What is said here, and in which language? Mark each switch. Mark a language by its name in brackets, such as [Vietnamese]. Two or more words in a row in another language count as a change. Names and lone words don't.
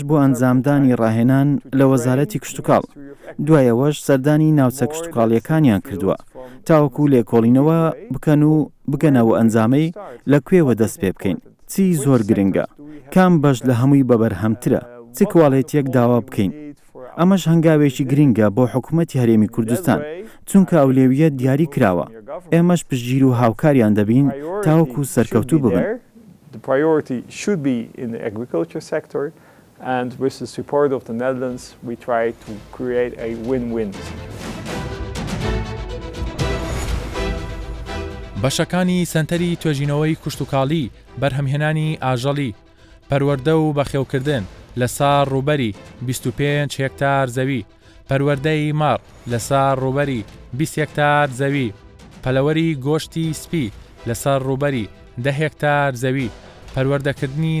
[Central Kurdish] بۆ ئەنجامدانی ڕاهێنان لە وەزارەتی کشتتوکاڵ دوایەوەش سەردانی ناوچە کشتتوکاڵیەکانیان کردووە تاوەکو لێکۆڵینەوە بکەن و بگەنەوە ئەنجامەی لەکوێوە دەست پێ بکەین چی زۆر گرنگە کام بەش لە هەمووی بەبەرهەمترە چ کواڵێتیەک داوا بکەین ئەمەش هەنگاوێکی گرنگە بۆ حکوومەتی هەرێمی کوردستان چونکە ئەولێویەت دیاری کراوە ئێمەش پشتگیر و هاوکاریان دەبین تاوەکو سەرکەوتوو ببن. [English] The priority should be in the agriculture sector, and with the support of the Netherlands, we try to create a win-win. [Central Kurdish] بەشەکانی سەنتەری توێژینەوەی کوشتتوکاڵی بەرهەمهێنانی ئاژەڵی پەروەردە و بەخێوکردن لەسەر ڕووبەری 25 هێکتار زەوی پەروەردەی ماڕ لەسەر ڕووبەری 20 هێکتار زەوی پەلەوەری گۆشتی سپی لەسەر ڕووبەری 10 هێکتار زەوی پەروەردەکردنی